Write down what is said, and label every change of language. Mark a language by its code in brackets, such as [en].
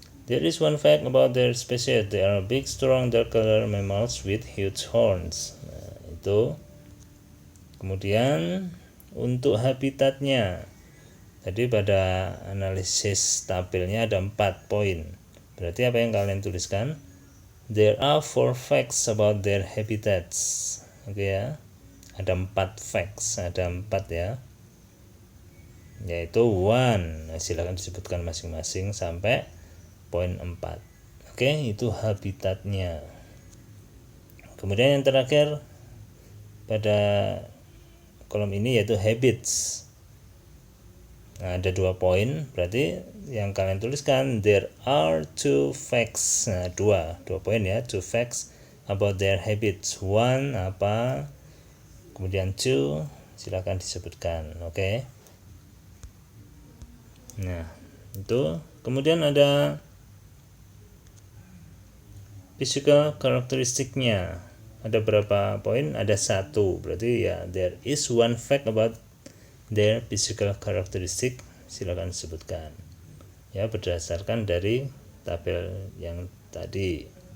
[en] There is one fact about their species. They are big, strong, dark color mammals with huge horns. [id] Nah, itu. Kemudian untuk habitatnya, tadi pada analisis tabelnya ada 4 poin. Berarti apa yang kalian tuliskan? [en] There are 4 facts about their habitats. [id] Oke ya. Ada 4 facts, ada 4 ya. Yaitu 1. Nah, silakan disebutkan masing-masing sampai poin 4. Oke, itu habitatnya. Kemudian yang terakhir pada kolom ini yaitu habits. Nah, ada 2 poin, berarti yang kalian tuliskan [en] there are 2 facts. [id] Nah, 2 poin ya, [en] 2 facts about their habits. [id] 1 apa? Kemudian 2 silakan disebutkan. Oke. Nah, itu. Kemudian ada physical karakteristiknya. Ada berapa poin? Ada 1. Berarti ya [en] there is one fact about their physical characteristic. [id] Silakan sebutkan. Ya, berdasarkan dari tabel yang tadi.